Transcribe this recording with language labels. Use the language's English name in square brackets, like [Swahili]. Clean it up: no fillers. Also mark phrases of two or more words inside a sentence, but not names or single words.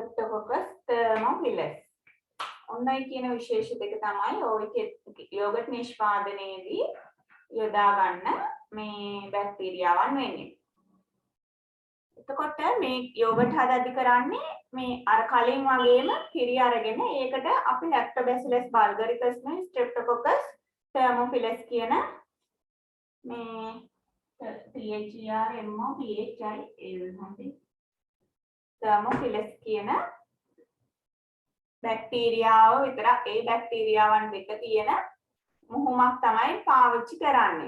[Sinhala] Streptococcus thermophilus. ඔන්නයි කියන විශේෂ දෙක තමයි ඔය යෝගට් නිෂ්පාදනයේදී යොදා ගන්න මේ බැක්ටීරියාවන් වෙන්නේ. එතකොට මේ යෝගට් හදද්දි කරන්නේ මේ අර කලින් වගේම කිරි අරගෙන ඒකට අපි Lactobacillus bulgaricus නේ Streptococcus thermophilus කියන මේ thermophilus කියන බැක්ටීරියාව විතරක් ඒ බැක්ටීරියාවන් දෙක තියෙන මුහුමක් තමයි පාවිච්චි කරන්නේ.